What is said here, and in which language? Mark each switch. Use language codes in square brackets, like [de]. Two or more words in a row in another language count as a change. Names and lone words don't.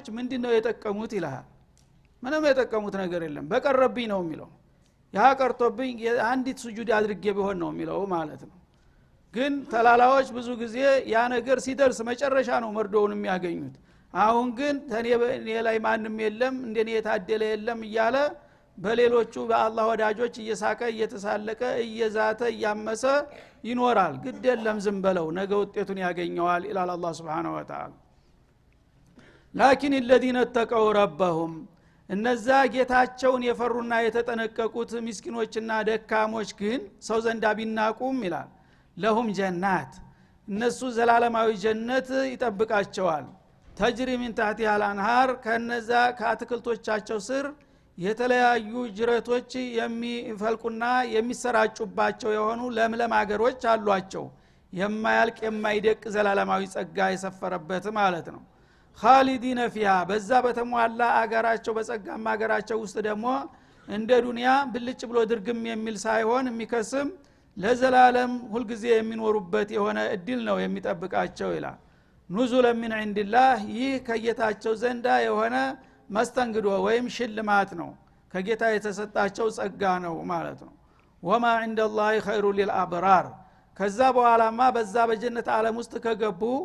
[am] ምንድነው የጠቀሙት ይላል ምንም የጠቀሙት ነገር የለም በቀረብኝ ነው የሚለው ያ ቀርቶብኝ አንዲት ስጁድ አድርጌ ቢሆን ነው የሚለው ማለት ነው ግን ተላላዎች ብዙ ጊዜ ያ ነገር ሲደርስ መጨረሻ ነው መርዶውን የሚያገኙት አሁን ግን እኔ ላይ ማንም የለም እንደኔ የታደለ የለም እያለ በሌሎቹ በአላህ ወዳጆች እየሳቀ እየተሳለቀ እየዛተ እያመሰ ይኖራል ግደለም ዝም በለው ነገ ውጤቱን ያገኘዋል ኢላላ አላህ [ar] سبحانه وتعالى لكن الذين اتقوا ربهم [am] እነዛ ጌታቸውን የፈሩና የተጠነቀቁት ምስኪኖችና ደካሞች ግን ሰው ዘንዳ ቢናቁም ይላል [ar] لهم جنات [am] እነሱ ዘላለማዊ ጀነት ይጠብቃቸዋል [ar] تجري من تحتها الانهار [am] ከነዛ ከአትክልቶቻቸው ስር የተለያዩ ጅረቶች የሚፈልቁና የሚሰራጩባቸው የሆኑ ለምለም አገሮች አሏቸው የማያልቅ የማይደቅ ዘላለማዊ ጸጋ የሰፈረበት ማለት ነው [ar] خالدين فيها [am] በዛ በተሟላ አገራቸው በጸጋማ አገራቸው ውስጥ ደግሞ እንደ ዱንያ ብልጭ ብሎ ድርግም የሚል ሳይሆን የሚከስም ለዘላለም ሁሉ ጊዜ የሚኖሩበት የሆነ እድል ነው የሚጠብቃቸው ይላል [ar] نزلا من عند الله [am] ይህ ከጌታቸው ዘንዳ የሆነ መስተንግዶ ወይም ሽልማት ነው ከጌታ የተሰጣቸው ጸጋ ነው ማለት ነው [ar] وما عند الله خير للأبرار [am] ከዛ በኋላማ በዛ በጀነት ዓለም ውስጥ ከገቡ